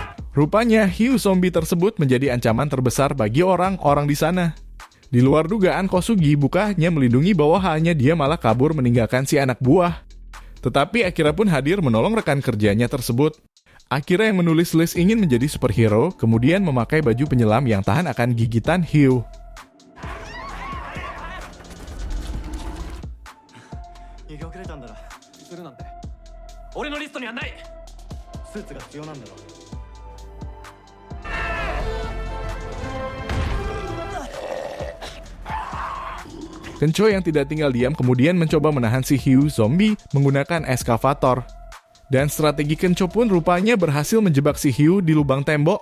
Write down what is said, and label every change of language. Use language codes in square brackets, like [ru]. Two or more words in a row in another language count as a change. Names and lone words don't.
[id] Rupanya, hiu zombie tersebut menjadi ancaman terbesar bagi orang-orang di sana. Di luar dugaan, Kosugi bukannya melindungi bawahannya, dia malah kabur meninggalkan si anak buah. Tetapi Akira pun hadir menolong rekan kerjanya tersebut. Akira yang menulis list ingin menjadi superhero, kemudian memakai baju penyelam yang tahan akan gigitan hiu. [ja] 逃げ遅れたんだろ。するなんて俺のリストにはない。スーツが必要なんだろ。 [id] Kencho yang tidak tinggal diam kemudian mencoba menahan si hiu zombie menggunakan eskavator. Dan strategi Kencho pun rupanya berhasil menjebak si hiu di lubang tembok.